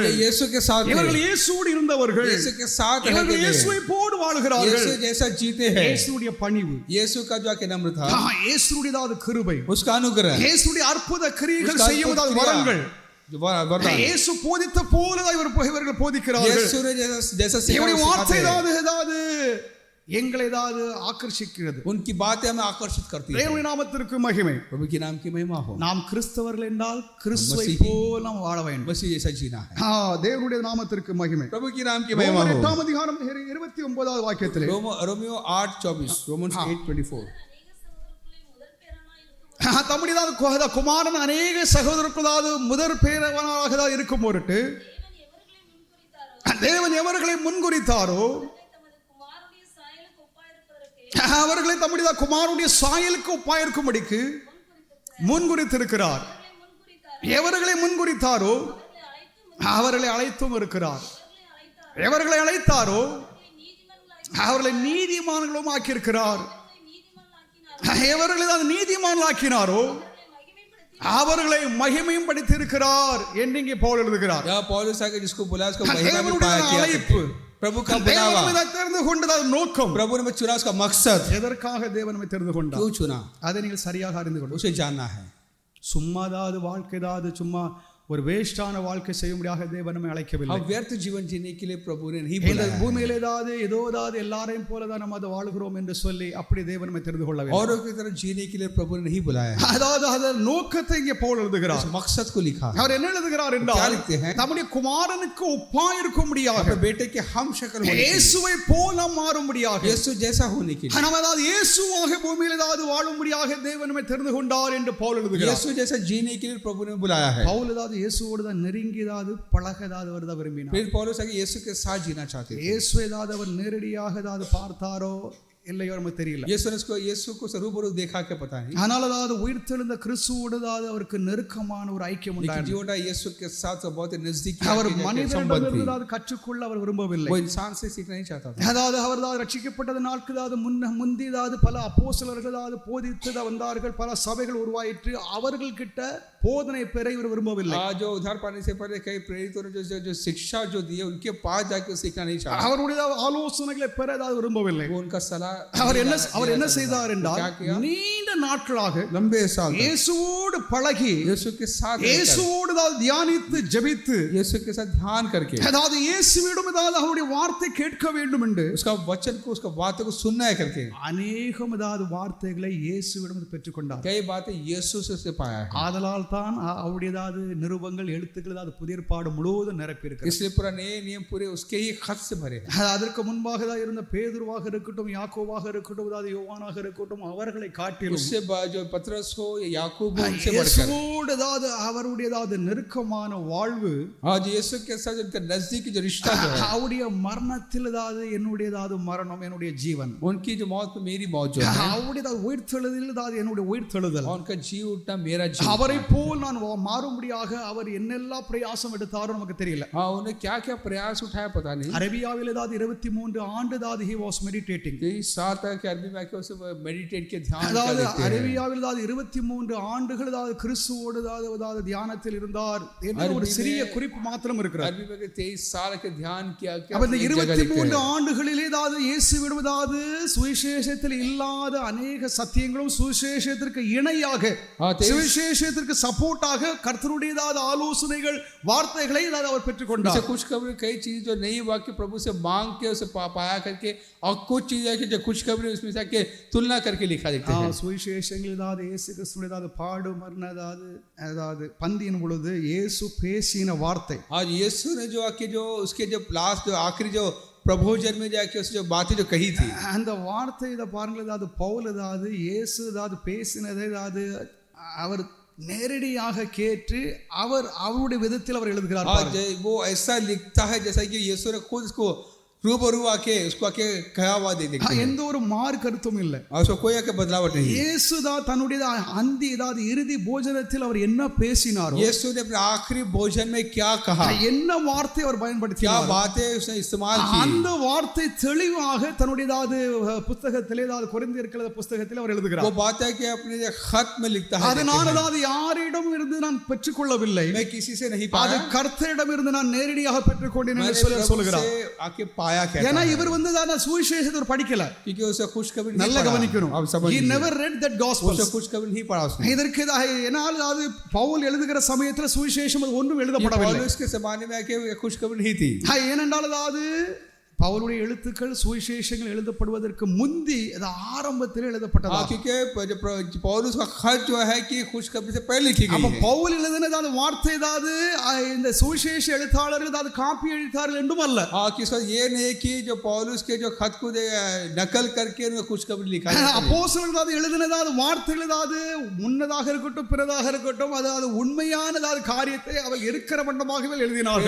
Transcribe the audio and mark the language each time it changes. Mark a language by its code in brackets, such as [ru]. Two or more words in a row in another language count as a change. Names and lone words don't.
[hi] ये यीशु के साथ थे. [ta] இவர்கள் இயேசுவோடு இருந்தவர்கள். [hi] यीशु के साथ [ta] இவர்கள் [hi] रहते [ta] இயேசுவை [hi] थे. [ta] போடு வாழ்கிறார்கள். [hi] यीशु जैसा जीते हैं. [ta] இயேசுடைய பணிவு, [hi] यीशु का जो नम्र था, [ta] இயேசுடைய கிருபை, [hi] उसका अनुग्रह, [ta] இயேசுடைய அற்புத கிரியைகள் [hi] उसका [ta] செய்யுவதால் [hi] अद्भुत [ta] வரங்கள், [hi] जो वरदान, [ta] இயேசு போதித்த போலதான் இவர்கள் போதிக்கிறார்கள். [hi] यीशु ने जैसा [ta] இவருடைய [hi] सिखाया [ta] வார்த்தை [hi] सिखाते हैं. [ta] ஏதாவது எங்களை ஏதாவது ஆக்கர்ஷிக்கிறது. [hi] उनकी बातें हमें आकर्षित करती है. [ta] தேவனுடைய நாமத்திற்கு மகிமை. [hi] प्रभु के नाम की महिमा हो. [ta] நாம் கிறிஸ்தவர்கள் என்றால் கிறிஸ்துவை மசீஹி. போல நாம் வாழ வேண்டும். [hi] मसीह जैसा जीना है. [ta] தேவனுடைய நாமத்திற்கு மகிமை. [hi] प्रभु के नाम की महिमा [ta] ரோமர் [hi] हो. [ta] 8 அதிகாரம் 29வது வாக்கியத்திலே [hi] रोमियो 8:24, रोमन्स 8:24. [ta] தம்முடைய குமாரன் அநேக சகோதரர்களாவது முதற் பேரவனாக தான் இருக்கும் பொருட்டு தேவன் எவர்களை முன்குறித்தாரோ அவர்களை தம்முடைய குமாரனுடைய சாயலுக்கு ஒப்பாயிருக்கும்படிக்கு முன்குறித்திருக்கிறார். எவர்களை முன்குறித்தாரோ அவர்களை அழைத்தும் இருக்கிறார். எவர்களை அழைத்தாரோ அவர்களை நீதிமான்களும் ஆக்கியிருக்கிறார். எவர்களை நீதிமான்களாக்கினாரோ அவர்களை மகிமையும் படித்திருக்கிறார் என்று இங்கே பவுல் எழுதுகிறார். [hi] या पौलुस आके जिसको बुलाया उसको महिमा में पाया किया. प्रभु का बुलावा, [ta] தெரிந்து கொண்டதால் நோக்கம், [hi] प्रभु ने चुना, उसका मकसद, [ta] எதற்காக தேவன் நம்மை தெரிந்து கொண்டார், [hi] क्यों चुना, [ta] அதை நீங்கள் சரியாக அறிந்து கொள்ளுங்கள். [hi] उसे जानना है. [ta] சும்மாதாவது வாழ்க்கைதாவது சும்மா ஒரு வேஸ்டான வாழ்க்கை செய்யும்படியாக தேவன் நம்மை அழைக்கவில்லை. [hi] हम व्यर्थ जीवन जीने के लिए प्रभु ने नहीं [ta] இந்த [hi] बुलाया. [ta] பூமியில ஏதாவது எல்லாரையும் போலதான் நம்ம அதை வாழுகிறோம் என்று சொல்லி அப்படி தேவன் நம்மை தெரிந்து கொள்ளவில்லை. [hi] औरों की तरह जीने के लिए प्रभु ने नहीं बुलाया. [ta] அதாவது அதன் நோக்கத்தை இங்கே பவுல் எழுதுகிறார். [hi] उस मकसद को लिखा. [ta] அவர் என்ன எழுதுகிறார் [hi] क्या [ta] என்றால், [hi] लिखते हैं? [ta] தம்முடைய குமாரனுக்கு ஒப்பாயிருக்கும்படியாக, [hi] अपने बेटे के हम शक्ल होने के लिए, [ta] இயேசுவை போல மாறும்படியாக, [hi] यीशु जैसा होने के लिए, [ta] நாம் அதாவது இயேசுவாக பூமியில் வாழும்படியாக தேவன் நம்மை தெரிந்து கொண்டார் என்று பவுல் எழுதுகிறார். [hi] यीशु जैसा जीने के लिए प्रभु ने बुलाया है. [ta] பவுல் இயேசுவோடு தான் நெருங்கியதாவது பழகதாவது வருதா விரும்பினார். [hi] फिर पौलुस आके यीशु के साथ जीना चाहते थे. [ta] இயேசு ஏதாவது அவர் நேரடியாக பார்த்தாரோ இல்லையோ நமக்கு தெரியல. [hi] यीशु को रूबरू देखा क्या पता नहीं. [ta] ஆனால் அதாவது உயிர்த்தெழுந்த கிறிஸ்துவோடு அவருக்கு நெருக்கமான ஒரு ஐக்கியம் [hi] लेकिन [ta] உண்டாயிற்று. [hi] जीवोटा यीशु के साथ बहुत नजदीकी [ta] அவர் [hi] संबंध थी. [ta] மனிதனிடமிருந்து கற்றுக்கொள்ள அவர் விரும்பவில்லை. [hi] वो इंसान से सीखना नहीं चाहता था. [ta] அதாவது அவர் ரட்சிக்கப்பட்டது நாட்களாவது முந்தியதாவது பல அப்போஸ்தலர்களாவது போதித்து வந்தார்கள், பல சபைகள் உருவாயிற்று. அவர்கள் கிட்ட போதனை பெற இவர் விரும்பவில்லை. [hi] जो उद्धार पाने से पहले कई प्रेरितों ने जो शिक्षा जो दी है उनके पास जाकर सीखना नहीं चाहता. [ta] அவருடைய ஆலோசனைகளை பெற விரும்பவில்லை. [hi] वो उनका सलाह [ta] அவர் என்ன செய்தார் என்றால், நீண்ட நாட்களாக [hi] लंबे साल [ta] இயேசுவோடு பழகி, [hi] यीशु के साथ [ta] இயேசுவோடு தியானித்து ஜெபித்து, [hi] यीशु के साथ ध्यान करके, [ta] அதாவது இயேசுவிடம் அவருடைய வார்த்தை கேட்க வேண்டும் என்று, [hi] उसका वचन को उसका बातों को सुनना है करके [ta] அநேகம் வார்த்தைகளை இயேசுவிடம் பெற்றுக்கொண்டார். [hi] कई बातें यीशु से पाया है. [ta] ஆதலால் தான் அவருடையதாவது நிருபங்கள் எழுத்துக்கள் ஏதாவது புதிய ஏற்பாடு முழுவதும் நிரப்பி இருக்கு. [hi] इसलिए पुराने नियम पूरे उसके ही खत से भरे हैं. [ta] அதற்கு முன்பாக தான் இருந்த பேதுருவாக இருக்கட்டும், யாக்கோபாக இருக்கட்டும், அதாவது யோவானாக இருக்கட்டும், அவர்களை காட்டிலும் [hi] उससे जो पतरस हो या याकूब हो उनसे बढ़कर [ta] இயேசுவோடு அதாவது அவருடையதாவது நெருக்கமான வாழ்வு, [hi] आज यीशु के साथ उनका नजदीकी जो रिश्ता जो है, [ta] அவருடைய மரணத்தில் அதாவது என்னுடையதாவது மரணம் என்னுடைய ஜீவன், [hi] उनकी जो मौत में मेरी मौत जो है, [ta] அவருடையதாவது உயிர்த்தெழுதல் அதாவது என்னுடைய உயிர்த்தெழுதல், [hi] उनका जी उठना मेरा जी. [ta] அவரை போல் நான் மாறும்படியாக அவர் என்னெல்லாம் பிரயாசம் எடுத்தாரோ நமக்கு தெரியல. [hi] हाँ, उन्हें क्या क्या प्रयास उठाया पता नहीं. [ta] அரேபியாவில் ஏதாவது 23 ஆண்டு அதாவது [en] he was meditating. [hi] 23 साल तक अरबी में उसे मेडिटेट के ध्यान [ta] அதாவது [hi] करते हैं. [ta] அரேபியாவில் அதாவது 23 ஆண்டுகள் அதாவது கிறிஸ்துவோடு அதாவது தியானத்தில் இருந்தார் என்ற ஒரு சிறிய குறிப்பு மாத்திரம் இருக்கிறது. [hi] अरबी में 23 साल के ध्यान किया. [ta] அப்ப இந்த 23 ஆண்டுகளிலே அதாவது இயேசுவிடம் அதாவது சுவிசேஷத்தில் இல்லாத अनेक சத்தியங்களும் சுவிசேஷத்திற்கு இணையாக சுவிசேஷத்திற்கு சப்போர்ட்டாக கர்த்தருடையதாவது ஆலோசனைகள் வார்த்தைகளை அவர் பெற்றுக்கொண்டார். [hi] कुछ खबरें कई चीज जो नहीं हुआ कि प्रभु से मांग के उसे पाया करके, और कुछ चीजें कि जो कुछ खबरें उसमें से के तुलना करके लिखा देखते हैं. [ta] சுவிசேஷங்கள் அதாவது இயேசு கிறிஸ்துவின் பாடு மரண அதாவது பந்தியின் பொழுது இயேசு பேசின வார்த்தை, [hi] आज यीशु ने जो आके जो उसके जो लास्ट जो आखिरी जो प्रभोजन में जाके उसने जो बातें जो कही थी, [ta] அந்த வார்த்தை இதை பாருங்கள், அதாவது பவுல் அதாவது இயேசு அதாவது பேசினதை அதாவது அவர் நேரடியாக கேட்டு அவருடைய விதத்தில் அவர் எழுதுகிறார். [hi] वो ऐसा लिखता है जैसा कि यीशु ने खुद इसको रूबरू आके उसको आके कहा हुआ दे देते हैं. [ta] எந்த ஒரு மாறு கருத்தும் இல்லை. [hi] उसको कोई आके बदलावट नहीं. [ta] இயேசு தான் தன்னுடைய அந்தி அதாவது இறுதி போஜனத்தில் அவர் என்ன பேசினாரோ, [hi] यीशु ने अपने आखिरी भोजन में क्या कहा, [ta] என்ன வார்த்தை அவர் பயன்படுத்தினார், [hi] क्या बातें उसने इस्तेमाल की, [ta] அந்த வார்த்தை தெளிவாக தன்னுடைய புத்தகத்திலே அதாவது கொரிந்தியர் புத்தகத்தில் அவர் எழுதுகிறார். [hi] वो बात है कि अपने खत में लिखता है. [ta] அதனால அதாவது யாரிடம் இருந்து நான் பெற்றுக்கொள்ளவில்லை, [hi] मैं किसी से नहीं [ta] அது [hi] पाया, [ta] கர்த்தரிடம் இருந்து நான் நேரடியாக பெற்றுக்கொண்டேன் என்று சொல்கிறார். [hi] आके पाया क्या, [ta] ஏன்னா இவர் சுவிசேஷத்தை படிக்கல. [hi] क्योंकि उसे खुशखबरी [ta] நல்லா கவனிக்கணும். [hi] अब समझ [en] he never read that gospel. [hi] उसे खुशखबरी नहीं पढ़ा उसने. [ta] இதற்கு ஏனால் அது பவுல் எழுதுகிற சமயத்தில் சுவிசேஷம் ஒன்றும் எழுதப்படவில்லை. [hi] पौलुस के जमाने में आके खुशखबरी नहीं थी. [ta] ஏனென்றால் அது பவுலுடைய எழுத்துக்கள் சுவிசேஷங்கள் எழுதப்படுவதற்கு முந்தி அது ஆரம்பத்தில் எழுதப்பட்டதா. [hi] क्योंकि पौलुस का खत जो है कि खुशखबरी से पहले लिखी गई है. [ta] பவுல் எழுதினது அந்த வார்த்தை ஏதாவது இந்த சுவிசேஷ எழுத்தாளர்கள் ஏதாவது காப்பி எழுத்தார்கள் என்றும் அல்ல. [hi] किसका ये नहीं कि जो पौलुस के जो खत को नकल करके उन्हें खुशखबरी लिखा है. [ta] அப்போஸ்தலர்கள் ஏதாவது எழுதினதாவது வார்த்தைகள் ஏதாவது முன்னதாக இருக்கட்டும் பிறதாக இருக்கட்டும் அதாவது உண்மையான ஏதாவது காரியத்தை அவர் இருக்கிற வண்ணமாகவே எழுதினார்கள்.